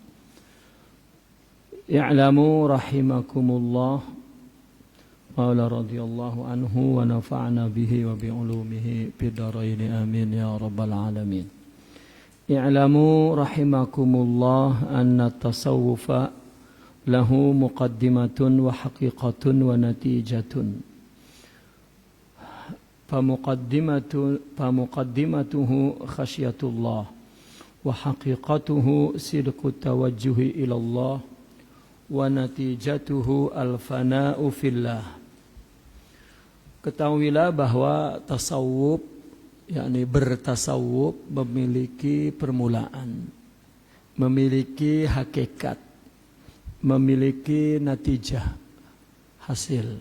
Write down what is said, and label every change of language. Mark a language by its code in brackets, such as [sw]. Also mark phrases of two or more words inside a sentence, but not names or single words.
[ar] اعلموا رحمكم الله قال رضي الله عنه ونفعنا به وبعلومه في الدارين آمين يا رب العالمين. اعلموا رحمكم الله أن التصوف له مقدمة وحقيقة ونتيجة. فمقدمته خشية الله وحقيقته صدق التوجه إلى الله ونتيجته الفناء في الله. [id] Ketahuilah bahwa tasawuf, yakni bertasawuf, memiliki permulaan, memiliki hakikat, memiliki natijah, hasil.